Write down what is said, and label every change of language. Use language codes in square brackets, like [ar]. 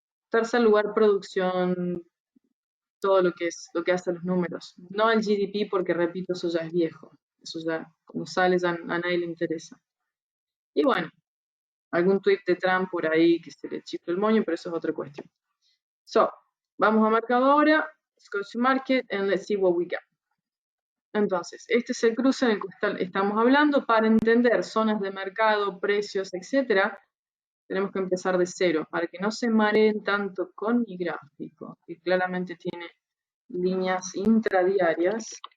[es] Tercer lugar, producción. Todo lo que hace los números. No el GDP, porque repito, eso ya es viejo. Eso ya, como sale, ya a nadie le interesa. Y bueno, algún tweet de Trump por ahí que se le chifle el moño, pero eso es otra cuestión. So, vamos a mercado ahora. [en] Let's go to market and let's see what we got. [es] Entonces, este es el cruce en el que estamos hablando. Para entender zonas de mercado, precios, etcétera, tenemos que empezar de cero, para que no se mareen tanto con mi gráfico, que claramente tiene líneas intradiarias.